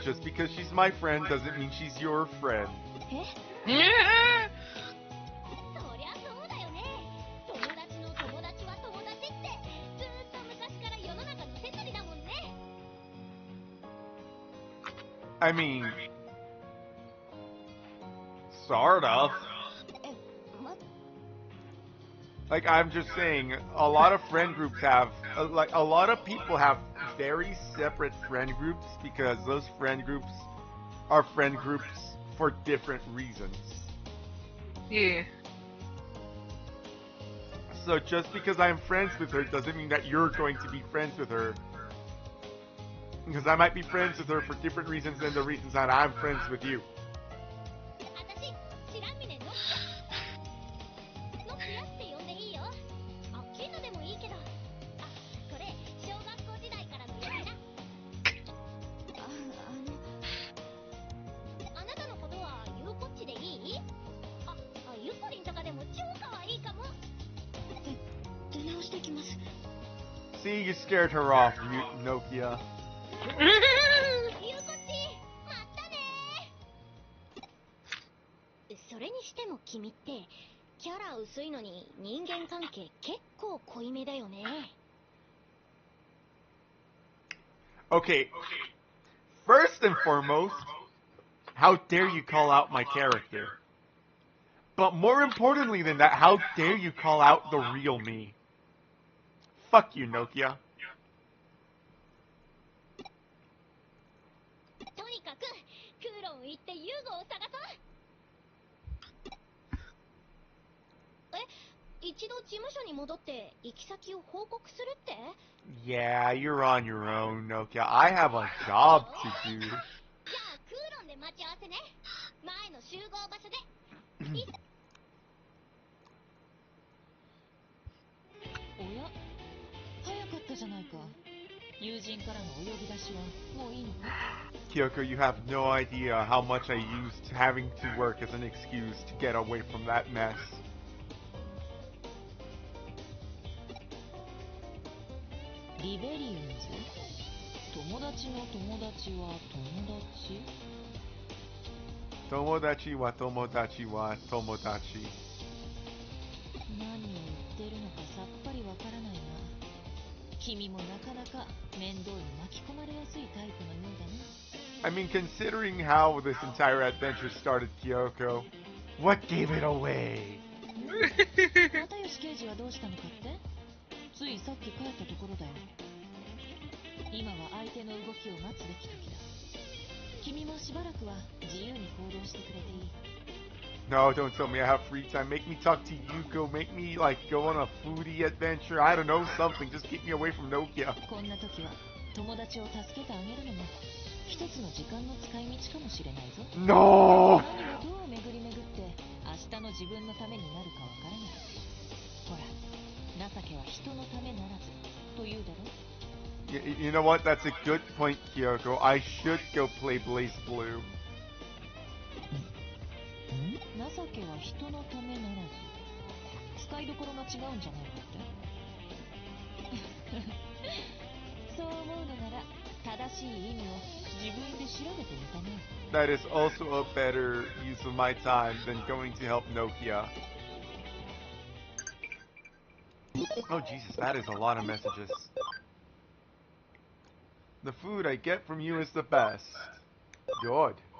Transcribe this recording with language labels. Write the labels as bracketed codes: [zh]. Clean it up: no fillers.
[en] Just because she's my friend doesn't mean she's your friend. [ja] え？ [en] Yeah. [ja] そりゃそうだよね。友達の友達は友達ってずーっと昔から世の中のセリだもんね。 [en] I mean, sort of. [ja] え、 [en] Like, I'm just saying, a lot of friend groups have, like, a lot of people have very separate friend groups because those friend groups are friend groups for different reasons. Yeah. So just because I'm friends with her doesn't mean that you're going to be friends with her. Because I might be friends with her for different reasons than the reasons that I'm friends with you. [ja] 私、白峰のっぴやって呼んでいいよ。あ、キンナでもいいけど。あ、これ、小学校時代からの呼び名。あなたのことはゆうこっちでいい？あ、ゆこりんとかでも超かわいいかも。出直してきます。 [en] See, you scared her off, Nokia. [ja] ゆうこっち、まったねー。それにしても君ってキャラ薄いのに人間関係結構濃いめだよね。 [en] Okay, first and foremost, how dare you call out my character? But more importantly than that, how dare you call out the real me? Fuck you, Nokia. [ja] とにかくクーロン行ってユーゴを探そう。え、一度事務所に戻って行き先を報告するって？ [en] Yeah, you're on your own, Nokia. I have a job to do. [ja] じゃあクーロンで待ち合わせね。前の集合場所で。おや、早かったじゃないか。友人からのお呼び出しはもういいのか？ [en] Kyoko, you have no idea how much I used having to work as an excuse to get away from that mess. [ja] リベリオンズ？友達の友達は友達？ Tomodachi wa tomodachi wa tomodachi. 何を言ってるのかさっぱりわからないが、君もなかなか面倒に巻き込まれやすいタイプのようだな。 [en] I mean, considering how this entire adventure started, Kyoko, what gave it away? [ja] 又吉刑事はどうしたのかって？ついさっき帰ったところだよ。今は相手の動きを待つべき時だ。君もしばらくは自由に行動してくれていい。 [en] No, don't tell me I have free time. Make me talk to Yuko. Make me, like, go on a foodie adventure. I don't know, something. Just keep me away from Nokia. [ja] こんな時は友達を助けてあげるのも一つの時間の使い道かもしれないぞ。 [en] No! [ja] 何がどう巡り巡って明日の自分のためになるかわからない。ほら、情けは人のためならずというだろ。 [en] You know what? That's a good point, Kyoko. I should go play Blaze Blue. [ja] 情けは人のためならず。使いどころが違うんじゃないかって。そう思うのなら正しい意味を自分で調べてみたね。 [en] That is also a better use of my time than going to help Nokia. Oh, Jesus, that is a lot of messages. The food I get from you is the best. Good.